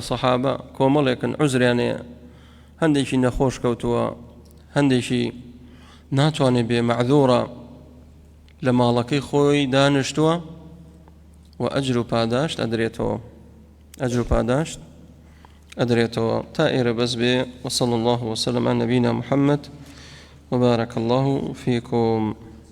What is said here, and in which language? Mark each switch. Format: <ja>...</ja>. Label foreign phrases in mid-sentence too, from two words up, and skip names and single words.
<ckb>سەحابە کۆمەڵێکن عوزریانەیە هەندێکی نەخۆش کەوتووە هەندێکی ناتوانێت بێ مەعذوڕە لە ماڵەکەی خۆی دانیشتووە و ئەجر و پاداشت ئەدرێتەوە ئەجر و پاداشت ئەدرێتەوە تا ئێرە بەس بێ</ckb> <ar>وصلى الله وسلم على نبينا محمد وبارك الله فيكم</ar>